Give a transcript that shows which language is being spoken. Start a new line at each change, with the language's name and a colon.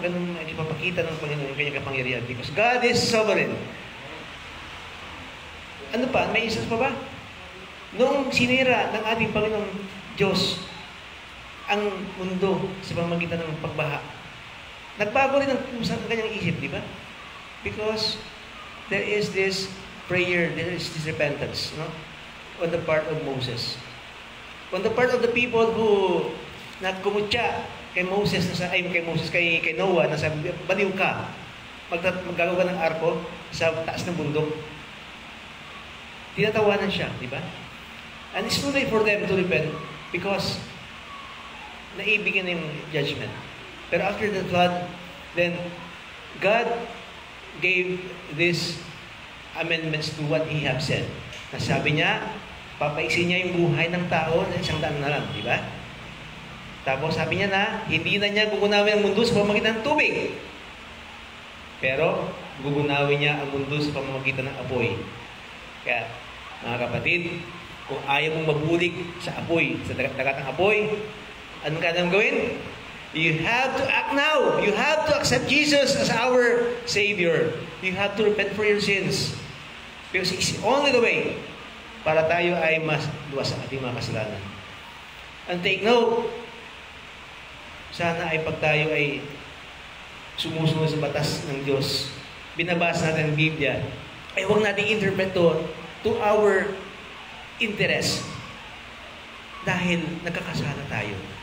Filipino: Ganun ang ipapakita ng Panginoon yung kanyang kapangyarihan.
English: Because God is sovereign.
Filipino: Ano pa? May isang pa ba? Noong sinira ng ating Panginoong Diyos ang mundo sa pamamagitan ng pagbaha, nagbago rin ang kanyang isip, di ba?
English: Because there is this prayer, there is this repentance, no? On the part of Moses. On the part of the people who
Filipino: nagkumutya kay Moses, kay Noah, na sabi, baliw ka, maggagawa ka ng arko sa taas ng bundok. Tinatawanan siya, di ba?
English: And it's too late for them to repent because
Filipino: naibigyan yung judgment.
English: Pero after the flood, then God gave these amendments to what He have said.
Filipino: Nasabi niya, papaiksin niya yung buhay ng tao sa 100 na lang, di ba? Tapos sabi niya na, hindi na niya gugunawin ang mundo sa pamamagitan ng tubig. Pero, gugunawin niya ang mundo sa pamamagitan ng apoy. Kaya, mga kapatid, kung ayaw mong mabulig sa apoy, sa dagat ng apoy, anong kailangan gawin?
English: You have to act now. You have to accept Jesus as our Savior. You have to repent for your sins. Because it's only the way
Filipino: para tayo ay mas luwas sa ating mga kasalanan.
English: And take note,
Filipino: sana ay pag tayo ay sumusunod sa batas ng Diyos, binabasa natin ang Biblia, ay huwag nating
English: interpret to our interest
Filipino: dahil nagkakasala tayo.